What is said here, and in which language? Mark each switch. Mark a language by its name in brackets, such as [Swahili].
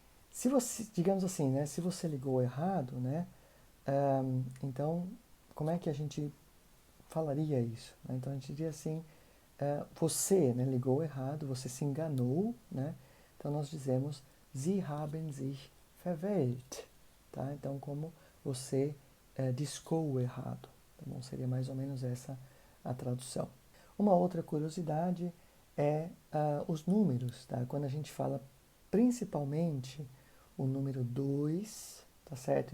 [Portuguese] Se você, digamos assim, né, se você ligou errado, né, então, como é que a gente falaria isso? Né? Então, a gente diria assim, você, né, ligou errado, você se enganou, né? Então, nós dizemos, [German] Sie haben sich verwählt, [Portuguese] tá? Então, como você discou errado. Tá bom? Seria mais ou menos essa a tradução. Uma outra curiosidade é os números, tá? Quando a gente fala principalmente o número 2, tá certo?